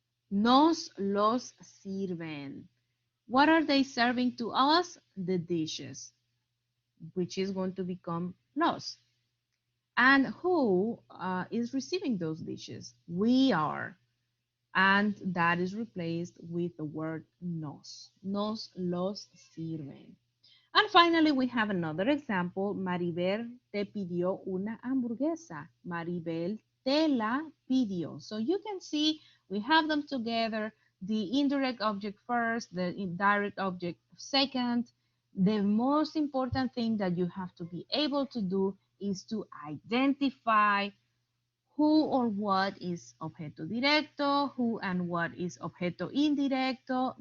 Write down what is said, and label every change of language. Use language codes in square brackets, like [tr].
[en] Nos los sirven. What are they serving to us? The dishes, which is going to become los. And who is receiving those dishes? We are. And that is replaced with the word nos. Nos los sirven. And finally, we have another example. [es] Maribel te pidió una hamburguesa. Maribel te la pidió. [en] So you can see we have them together. The indirect object first, the direct object second. The most important thing that you have to be able to do is to identify who or what is objeto directo, who and what is objeto indirecto.